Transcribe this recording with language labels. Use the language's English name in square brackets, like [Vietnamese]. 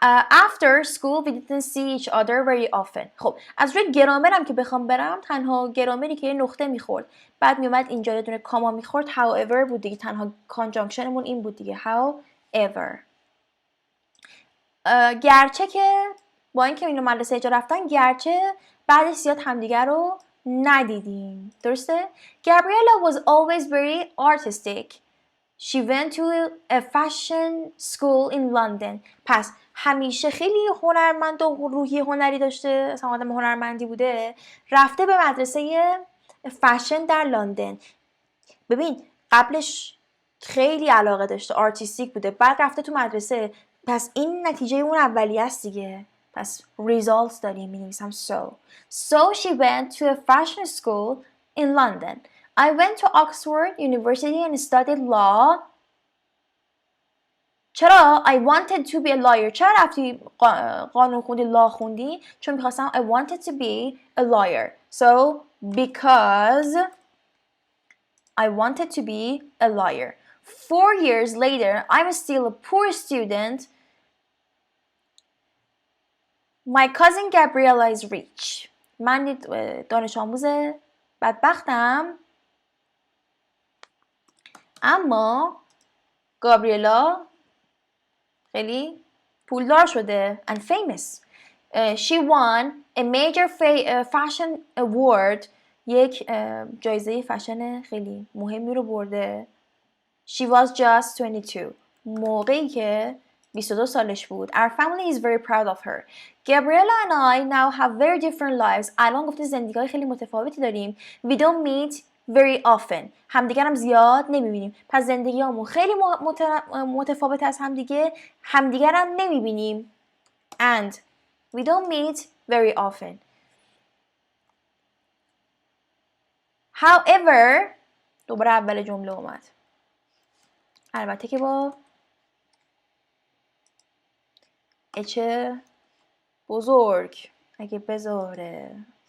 [English] After school we didn't see each other very often. [Persian] خب از روی گرامرم که بخوام برم، تنها گرامری که یه نقطه میخورد بعد میومد اینجا یه دونه کاما میخورد however بود دیگه. تنها کانجانکشنمون این بود دیگه، however. گرچه که با اینکه اینو مدرسه اینجا رفتن، گرچه بعدش زیاد همدیگر رو ندیدیم. درسته؟ [English] Gabriella was always very artistic. She went to a fashion school in London. [Persian] پس همیشه خیلی هنرمند و روحی هنری داشته، اصلا آدم هنرمندی بوده. رفته به مدرسه فشن در لندن. ببین قبلش خیلی علاقه داشته، آرتیستیک بوده، بعد رفته تو مدرسه. پس این نتیجه اون اولیه است دیگه. پس [English] results [Persian] داریم، می‌نویسم [English] so she went to a fashion school in London. I went to Oxford University and studied law. [Persian] چرا [English] I wanted to be a lawyer؟ [Persian] چرا رفتی قانون خوندی، لا خوندی؟ چون میخواستم [English] I wanted to be a lawyer. So because I wanted to be a lawyer. 4 years later, I'm still a poor student. My cousin Gabriella is rich. [Persian] من دانش آموز بدبختم، اما گابریلا خیلی پولدار شده [English] and famous. She won a major fashion award. [Persian] یک جایزه فشن خیلی مهمی رو برده. [English] She was just 22. [Persian] موقعی که 22 سالش بود. [English] Our family is very proud of her. Gabriella and I now have very different lives. [Persian] الان گفته زندگی‌های خیلی متفاوتی داریم. [English] We don't meet very often. [Persian] همدیگر هم زیاد نمیبینیم. پس زندگی‌هامون خیلی متفاوت از همدیگه. همدیگر هم نمیبینیم. [English] And we don't meet very often. [Persian] However, دوباره اول جمله اومد. البته که با اچ بزرگ اگه بذاره.